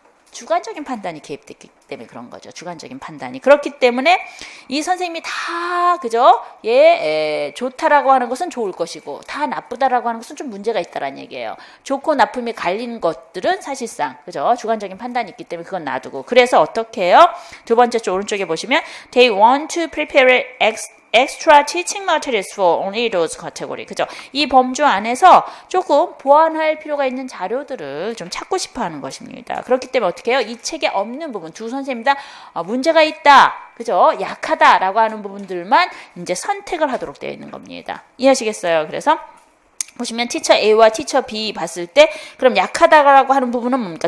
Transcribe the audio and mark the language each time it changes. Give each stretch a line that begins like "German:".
Korean: 주관적인 판단이 개입됐기 때문에 그런 거죠. 주관적인 판단이. 그렇기 때문에 이 선생님이 다 그죠? 좋다라고 하는 것은 좋을 것이고 다 나쁘다라고 하는 것은 좀 문제가 있다라는 얘기예요. 좋고 나쁨이 갈리는 것들은 사실상 그죠? 주관적인 판단이 있기 때문에 그건 놔두고 그래서 어떻게 해요? 두 번째 쪽 오른쪽에 보시면
English: They want to prepare extra teaching materials for only those category.
Korean: 그죠? 이 범주 안에서 조금 보완할 필요가 있는 자료들을 좀 찾고 싶어 하는 것입니다. 그렇기 때문에 어떻게 해요? 이 책에 없는 부분, 두 선생님 다 문제가 있다. 그죠? 약하다라고 하는 부분들만 이제 선택을 하도록 되어 있는 겁니다. 이해하시겠어요? 그래서 보시면 티처 A와 티처 B 봤을 때 그럼 약하다라고 하는 부분은 뭡니까?